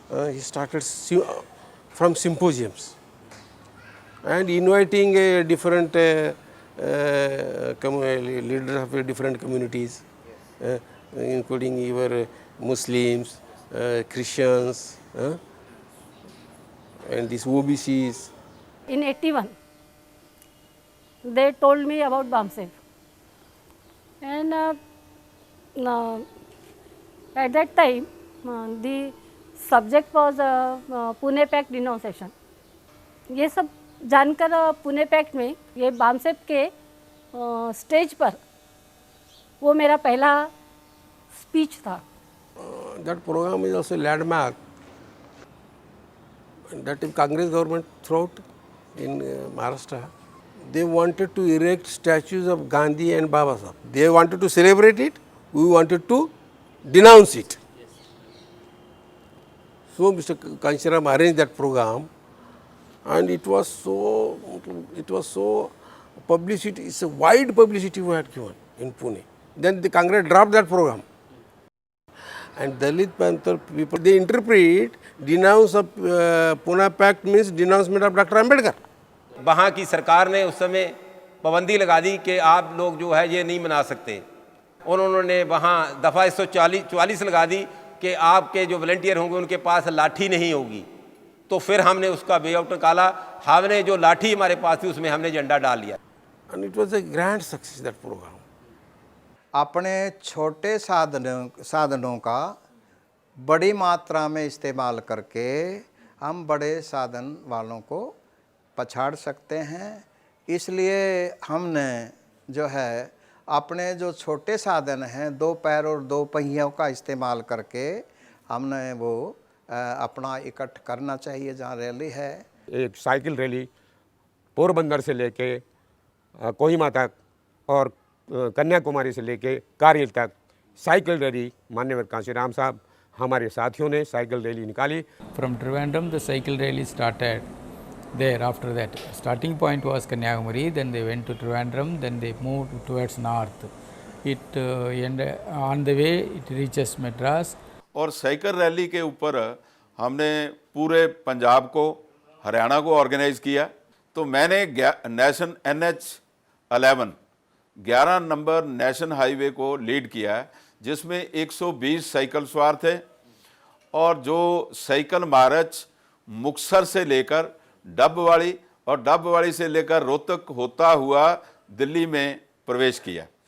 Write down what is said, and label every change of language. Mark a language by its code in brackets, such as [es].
[en] He started from symposiums and inviting different leaders of different communities, including your Muslims, Christians, and these OBCs. In 81, they told me about BAMSEF, and at that time the subject was Pune Pact denunciation. [hi] ये सब जानकर Pune pact में ये BAMSEF के stage पर वो मेरा पहला स्पीच था. [en] That program is also landmark. That if Congress government throughout in Maharashtra, they wanted to erect statues of Gandhi and Baba Sahib. They wanted to celebrate it. We wanted to denounce it. So Mr. Kanshiram arranged that program, and it was so publicity. It's a wide publicity we had given in Pune. Then the Congress dropped that program. And Dalit Panther people, they interpret denounce of Pune Pact means denouncement of Dr. Ambedkar. [hi] वहाँ की सरकार ने उस समय पाबंदी लगा दी कि आप लोग जो है ये नहीं मना सकते। उन्होंने वहाँ दफ़ा 144 लगा दी कि आपके जो वॉलंटियर होंगे उनके पास लाठी नहीं होगी। तो फिर हमने उसका वे आउट निकाला, हमने जो लाठी हमारे पास थी उसमें हमने झंडा डाल लिया। [en] And it was a grand success that program. [hi] अपने छोटे साधनों का बड़ी मात्रा में इस्तेमाल करके हम बड़े साधन वालों को पछाड़ सकते हैं। इसलिए हमने जो है अपने जो छोटे साधन हैं, 2 पैर और 2 पहियों का इस्तेमाल करके हमने वो अपना इकट्ठ करना चाहिए जहाँ रैली है। एक साइकिल रैली पोरबंदर से लेके कोहिमा तक और कन्याकुमारी से लेके कारगिल तक साइकिल रैली माननीय कांशीराम साहब हमारे साथियों ने साइकिल रैली निकाली। [en] From Trivandrum the cycle rally started there. After that starting point was Kanyakumari, then they went to Trivandrum, then they moved towards north. It on the way it reaches Madras. [hi] और cycle rally के ऊपर हमने पूरे पंजाब को, हरियाणा को organise किया। तो मैंने nation NH11 11 number national highway को लीड किया है, जिसमें 120 साइकिल सवार थे और जो साइकिल मार्च मुक्तसर से लेकर डबवाड़ी और डबवाड़ी से लेकर रोहतक होता हुआ दिल्ली में प्रवेश किया।